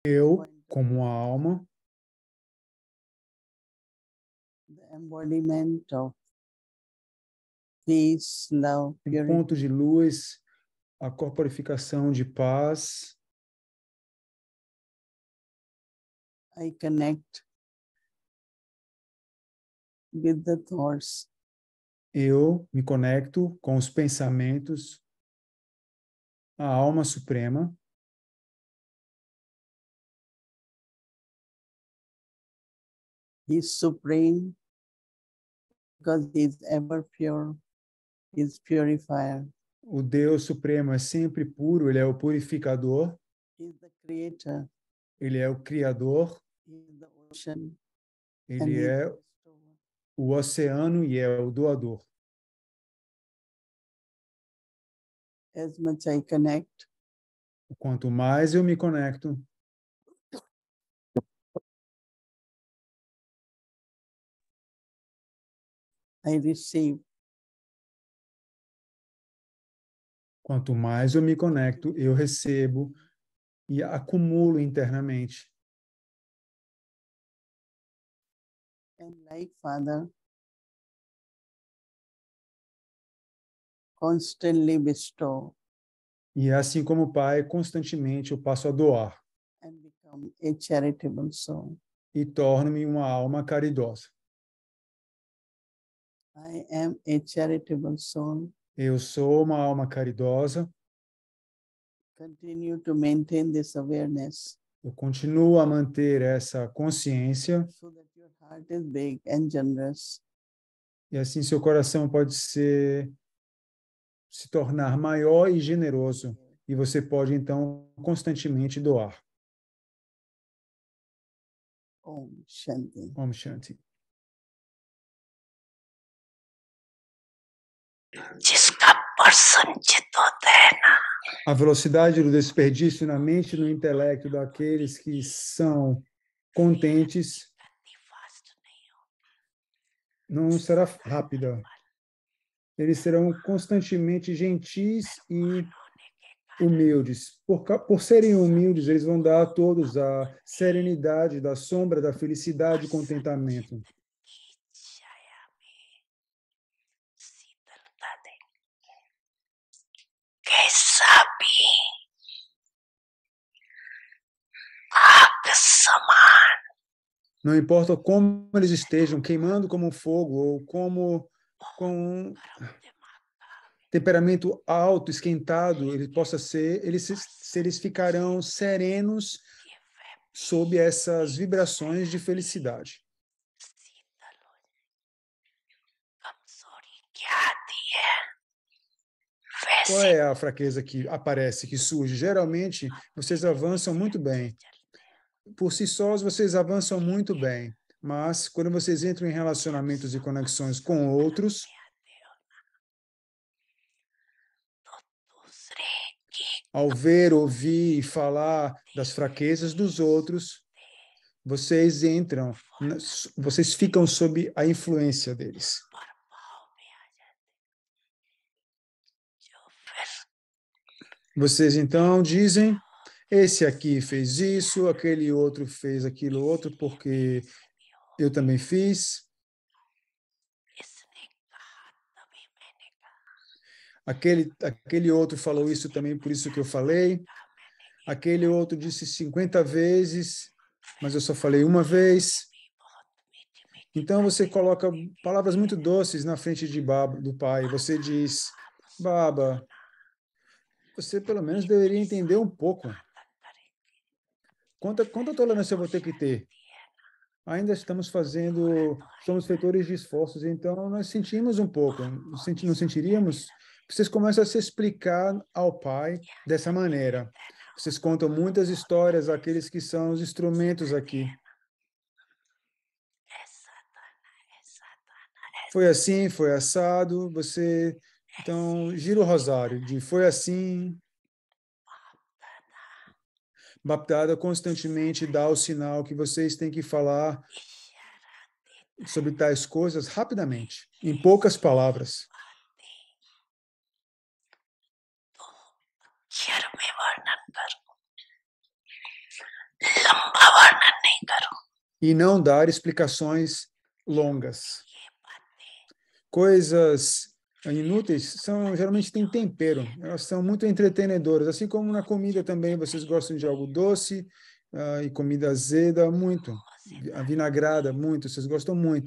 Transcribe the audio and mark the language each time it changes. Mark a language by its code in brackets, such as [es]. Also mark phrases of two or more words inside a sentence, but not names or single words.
[pt] Eu, como a alma, [en] the embodiment of peace, love, um purity, [pt] ponto de luz, a corporificação de paz. [en] I connect with the thoughts. [pt] Eu me conecto com os pensamentos, a alma suprema. [en] He is supreme because he is ever pure, he is purifier. [pt] O Deus Supremo é sempre puro, ele é o purificador, [en] He is the creator, [pt] ele é o criador, [en] he is the ocean, and [pt] ele [en] he is [pt] é [en] the bestower. [pt] o oceano e é o doador. [en] As much I connect, [pt] Quanto mais eu me conecto, [en] I receive. [pt] quanto mais eu me conecto, eu recebo e acumulo internamente. [en] And like Father, constantly bestow [pt] E assim como o Pai, constantemente eu passo a doar [en] and become a charitable soul. [pt] e torno-me uma alma caridosa. [en] I am a charitable soul. [pt] Eu sou uma alma caridosa, [en] Continue to maintain this awareness [pt] eu continuo a manter essa consciência [en] so that your heart is big and generous. [pt] e assim seu coração pode se tornar maior e generoso e você pode então constantemente doar. [hi] Om Shanti. Om Shanti. जिसका प्रसन्नचित होता है ना, [pt] A velocidade do desperdício na mente e no intelecto daqueles que são contentes [hi] गति फास्ट नहीं हो, [pt] não será rápida. Eles serão constantemente gentis e [hi] होने के कारण [pt] humildes. Por serem humildes, eles vão dar a todos a serenidade da sombra, da felicidade e contentamento. [hi] की छाया में शीतलता देंगे, कैसा भी आग समान [pt] Não importa como eles estejam, queimando como fogo ou como com um [hi] गरम दिमाग का [pt] temperamento alto, esquentado, ele possa ser, eles ficarão serenos [hi] ये वह [pt] sob essas vibrações de felicidade. [hi] शीतल हो जाए, कमजोरी क्या आती है [pt] Qual [hi] वैसे [pt] é a fraqueza que aparece, que surge? Geralmente, vocês avançam muito bem. Por si sós, vocês avançam muito bem. Mas, quando vocês entram em relacionamentos e conexões com outros, [hi] दूसरे की [pt] ao ver, ouvir e falar das fraquezas dos outros, vocês entram, vocês ficam sob a influência deles. [hi] प्रभाव में आ जाते, जो फिर [pt] Vocês então dizem, esse aqui fez isso, aquele outro fez aquilo outro, porque eu também fiz. [hi] इसने कहा तभी मैंने कहा, [pt] Aquele outro falou isso também, por isso que eu falei. Aquele outro disse 50 vezes, mas eu só falei uma vez. [hi] बहुत मीठी मीठी [pt] Então você coloca palavras muito doces na frente de Baba, do pai. Você diz, Baba, você pelo menos deveria entender um pouco. [hi] बातें करेंगे, [pt] Quanta tolerância eu vou ter que ter? Ainda estamos somos feitores de esforços, então nós sentimos um pouco. Não sentiríamos? Vocês começam a se explicar ao pai dessa maneira. Vocês contam muitas histórias àqueles que são os instrumentos aqui. [hi] ऐसा था ना, ऐसा था ना, [pt] Foi assim, foi assado, você... Então, gira o rosário de foi assim. Baptada constantemente dá o sinal que vocês têm que falar [hi] इशारा [pt] sobre tais coisas rapidamente, em poucas palavras. [hi] तो क्षर में वर्णन करूं, लंबा वर्णन नहीं करूं। [pt] E não dar explicações longas. Coisas inúteis geralmente têm tempero, elas são muito entretenedoras, assim como na comida também, vocês gostam de algo doce, e comida azeda, muito, a vinagrada, muito, vocês gostam muito.